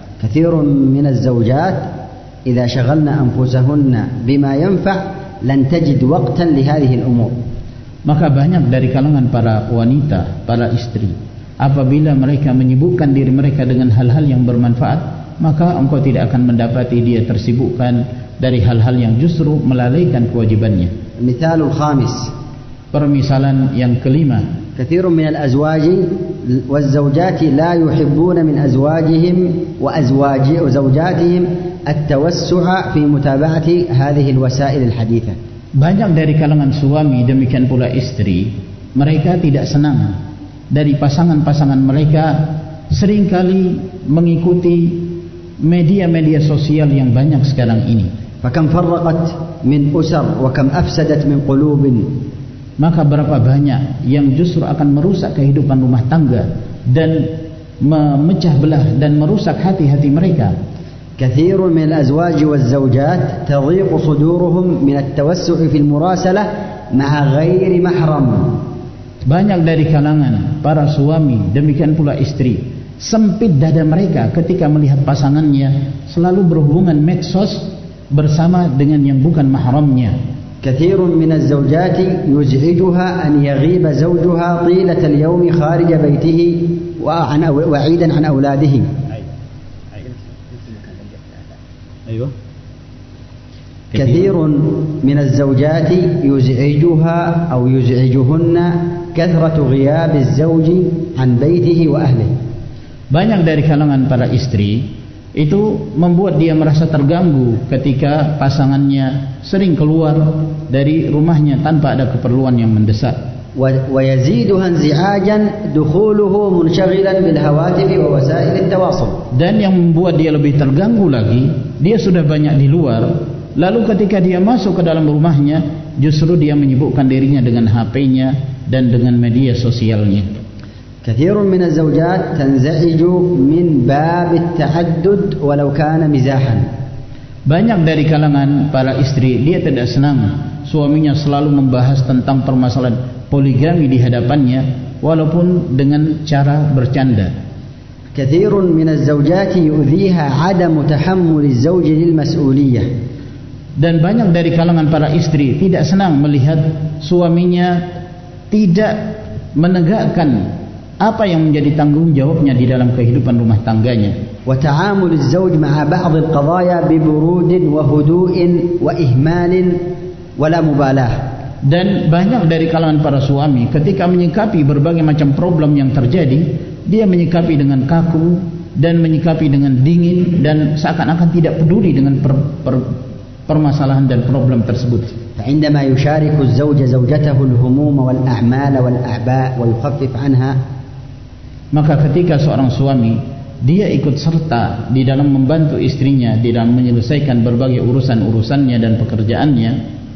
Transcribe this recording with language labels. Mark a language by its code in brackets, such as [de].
[ar] كثير من الزوجات إذا شغلنا أنفسهن بما ينفع لن تجد وقتا لهذه الأمور. [id] Maka banyak dari kalangan para wanita, para istri, apabila mereka menyibukkan diri mereka dengan hal-hal yang bermanfaat, maka engkau tidak akan mendapati dia tersibukkan dari hal-hal yang justru melalaikan kewajibannya. [ar] المثال الخامس. [id] Permisalan yang kelima. [ar] كثير من الأزواج والزوجات لا يحبون من أزواجهم وزوجاتهم التوسع في متابعة هذه الوسائل الحديثة. [id] Banyak dari kalangan suami demikian pula istri, mereka tidak senang dari pasangan-pasangan mereka seringkali mengikuti media-media sosial yang banyak sekarang ini. [ar] فكم فرقت من أسر وكم أفسدت من قلوب. [id] Maka berapa banyak yang justru akan merusak kehidupan rumah tangga dan memecah belah dan merusak hati-hati mereka. [ar] كثير من الأزواج والزوجات تضيق صدورهم من التوسع في المراسلة مع غير محرم. [id] Banyak dari kalangan para suami demikian pula istri sempit dada mereka ketika melihat pasangannya selalu berhubungan medsos bersama dengan yang bukan mahramnya. [ar] كثير من الزوجات يزعجها أن يغيب زوجها طيلة اليوم خارج بيته وعيدا عن أولاده. كثير من الزوجات يزعجها أو يزعجهن كثرة غياب الزوج عن بيته وأهله. [id] Banyak dari kalangan para istri itu membuat dia merasa terganggu ketika pasangannya sering keluar dari rumahnya tanpa ada keperluan yang mendesak. [ar] ويزيدها انزعاجا دخوله منشغلا بالهواتف ووسائل التواصل. [id] Dan yang membuat dia lebih terganggu lagi, dia sudah banyak di luar, lalu ketika dia masuk ke dalam rumahnya, justru dia menyibukkan dirinya dengan HP-nya dan dengan media sosialnya. كثير من الزوجات تنزعج من باب التعدد ولو كان مزاحا. Banyak dari kalangan para istri dia tidak senang suaminya selalu membahas tentang permasalahan poligami di hadapannya walaupun dengan cara bercanda. كثير من الزوجات يؤذيها عدم تحمل الزوج للمسؤولية. Dan banyak dari kalangan para istri tidak senang melihat suaminya tidak menegakkan apa yang menjadi tanggung jawabnya di dalam kehidupan rumah tangganya. وتعامل الزوج مع بعض القضايا ببرود وهدوء وإهمال ولا مبالاة. Dan banyak dari kalangan para suami ketika menyikapi berbagai macam problem yang terjadi, dia menyikapi dengan kaku dan menyikapi dengan dingin dan seakan-akan tidak peduli dengan permasalahan dan problem tersebut. فعندما يشارك الزوج زوجته الهموم والأعمال والأعباء ويخفف عنها. Maka ketika seorang suami dia ikut serta di dalam membantu istrinya di dalam menyelesaikan berbagai urusan-urusannya dan pekerjaannya,